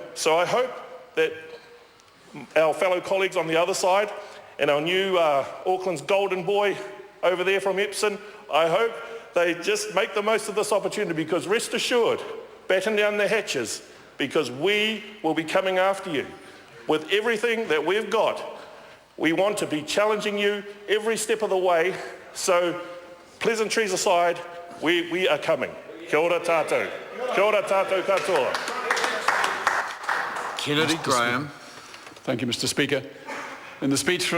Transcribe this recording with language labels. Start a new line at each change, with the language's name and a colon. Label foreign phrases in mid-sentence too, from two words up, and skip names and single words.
English: So I hope that our fellow colleagues on the other side and our new Auckland's golden boy over there from Epsom, I hope they just make the most of this opportunity, because rest assured, batten down the hatches, because we will be coming after you with everything that we've got We want to be challenging you every step of the way. So pleasantries aside, we are coming.
Māori: Kia ora tātou. Kia ora tātou katoa.
English: Kennedy Graham. Thank you, Mr. Speaker. In the speech for